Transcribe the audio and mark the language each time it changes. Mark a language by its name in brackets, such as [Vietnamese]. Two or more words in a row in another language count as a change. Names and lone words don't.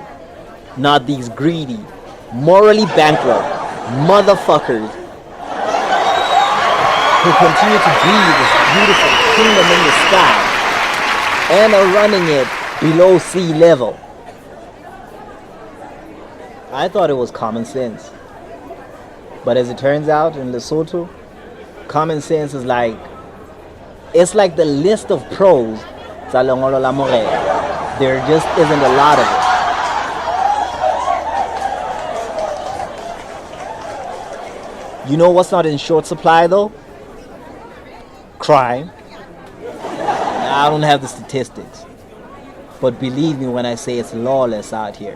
[English] Not these greedy, morally bankrupt motherfuckers who continue to breathe this beautiful kingdom in the sky and are running it below sea level. I thought it was common sense. But as it turns out in Lesotho, common sense is like, it's like the list of pros [Southern Sotho] sa lengolo la morena. [English] There just isn't a lot of it. You know what's not in short supply though? Crime. Now, I don't have the statistics, but believe me when I say it's lawless out here.